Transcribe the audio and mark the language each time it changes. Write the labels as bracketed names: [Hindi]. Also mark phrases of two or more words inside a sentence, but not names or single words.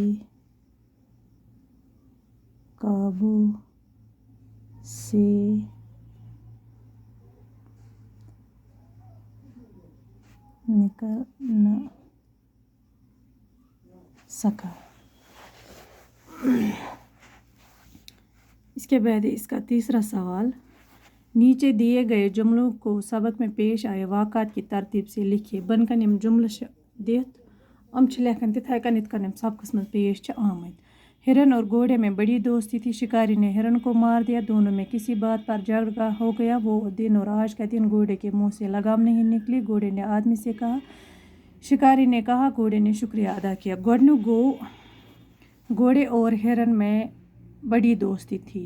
[Hindi] काबू से निकल न सका। इसके बाद इसका तीसरा सवाल, नीचे दिए गए जुमलों को सबक में पेश आए वाक़ात की तरतीब से लिखिए। [Kashmiri] बनकन यम जुमल दित हम लेखन तिथाय कन इत कन सबकस में पेश आमद। [Hindi] हिरन और घोड़े में बड़ी दोस्ती थी। शिकारी ने हिरन को मार दिया। दोनों में किसी बात पर झगड़ा हो गया। वो दिन और आज का दिन घोड़े के मुंह से लगाम नहीं निकली। घोड़े ने आदमी से कहा, शिकारी ने कहा, घोड़े ने शुक्रिया अदा किया। घोड़े और हिरन में बड़ी दोस्ती थी।